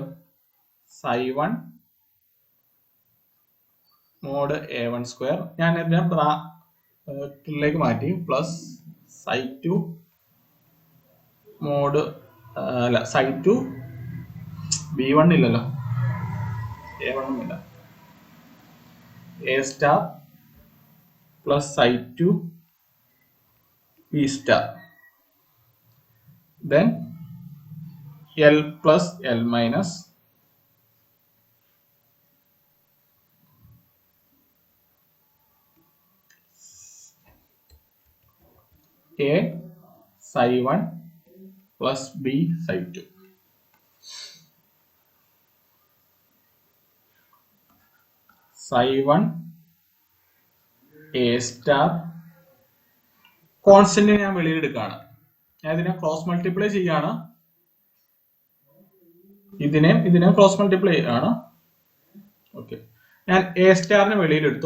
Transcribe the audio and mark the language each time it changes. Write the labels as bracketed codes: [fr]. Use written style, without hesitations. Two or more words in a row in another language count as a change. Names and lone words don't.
[en] psi 1 mod a 1 square, [ml] ഞാൻ ഇതിനെ ബ്രാക്കറ്റിലേക്ക് മാറ്റി, [en] plus psi 2 മോഡ് അല്ല psi 2 b 1 ഇല്ലല്ലോ, എ 1 ഇല്ല, a star plus psi 2 b star, then L plus L minus A psi 1 plus B psi 2. psi 1 A star constant [ml] ഞാൻ വെളിയിലെടുക്കുകയാണ്. ഞാൻ ഇതിനെ [en] cross multiply [ml] ചെയ്യാണ്, ഇതിനെ [en] cross multiply [ml] ആണ്. ഓക്കെ, ഞാൻ എ സ്റ്റാറിനെ വെളിയിലെടുത്തു.